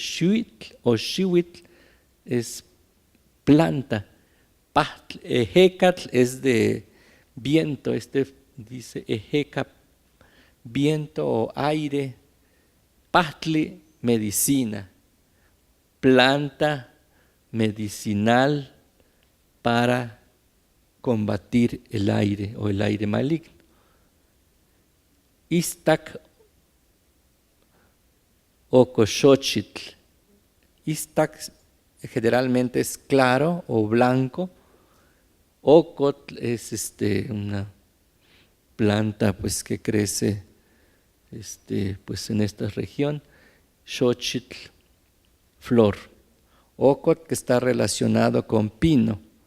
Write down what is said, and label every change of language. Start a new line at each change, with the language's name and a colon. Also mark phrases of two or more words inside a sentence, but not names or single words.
Spanish: Shuitl o Shiwitl es planta, Ejecatl es de viento, dice Ejecap, viento o aire, Pastli, medicina, planta medicinal para combatir el aire o el aire maligno. Iztac o Coxochitl. Iztac generalmente es claro o blanco. Ocotl es una planta pues que crece pues en esta región. Xochitl, flor. Ocotl, que está relacionado con pino.